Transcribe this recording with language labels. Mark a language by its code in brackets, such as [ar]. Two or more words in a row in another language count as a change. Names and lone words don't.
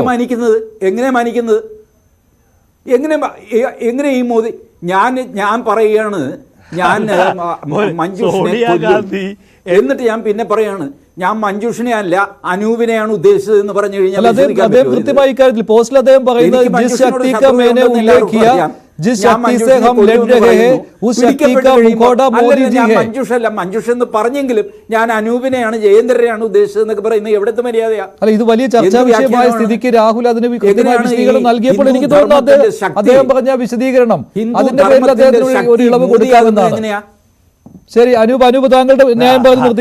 [ml] എങ്ങനെ മാനിക്കുന്നത്? എങ്ങനെ ഈ മോദി? ഞാൻ പറയുകയാണ്, ഞാൻ മഞ്ജുഷിനെ, എന്നിട്ട് ഞാൻ പിന്നെ പറയാണ് ഞാൻ മഞ്ജുഷിനെ അല്ല അനൂപിനെയാണ് ഉദ്ദേശിച്ചത് എന്ന് പറഞ്ഞു കഴിഞ്ഞാൽ അല്ല, അദ്ദേഹം വിശ്വസിക്കാൻ പറ്റുമോ ഇത്? കൃത്യമായി ഇക്കാര്യത്തിൽ പോസ്റ്റിൽ അദ്ദേഹം പറയുന്നത് എനിക്ക് [hi] ജിസ് [ml] മഞ്ജുഷിനോട് ശക്തി ശത്രുത [hi] का मैंने [ml] ഉണ്ടെന്ന് [hi] उल्लेख [ml] എല്ലാവർക്കും [hi] किया [ml] അറിയാം. [hi] जिस [ml] ഞാൻ [hi] शक्ति से [ml] മഞ്ജുഷിനെ [hi] हम लड़ [ml] കൊല്ലുമെന്ന് [hi] रहे हैं [ml] പറയുന്നു. [hi] उस शक्ति [ml] പിടിക്കപ്പെട്ട് [hi] का [ml] കഴിയുമ്പോൾ, [hi] मुखौटा मोदी [ml] അല്ലല്ല, [hi] जी [ml] ഞാൻ [hi] है. [ml] മഞ്ജുഷ് എന്ന് പറഞ്ഞെങ്കിലും ഞാൻ അനൂപിനെയാണ് ജയേന്ദ്രനെയാണ് ഉദ്ദേശിച്ചത് എന്നൊക്കെ പറയുന്നത് എവിടത്തെ മര്യാദയാ? അല്ല, ഇത് വലിയ ചർച്ചാ എന്ത് വിഷയമായ വ്യാഖ്യാനമാണ്? സ്ഥിതിക്ക് രാഹുൽ അതിന് കൃത്യമായ എങ്ങനെയാണ് വിശദീകരണം ഈ നൽകിയപ്പോൾ ഹിന്ദു എനിക്ക് തോന്നുന്നു ധർമ്മത്തിന്റെ ശക്തി, അദ്ദേഹം പറഞ്ഞ വിശദീകരണം ഹിന്ദു അതിന്റെ പേരിൽ ധർമ്മത്തിന്റെ അദ്ദേഹത്തിന് ഒരു ഇളവ് ശക്തി കൊടുക്കാവുന്നതാണ്. എങ്ങനെയാ? ശരി, അനൂപ് താങ്കളുടെ ന്യായം പറഞ്ഞു നിർത്തി.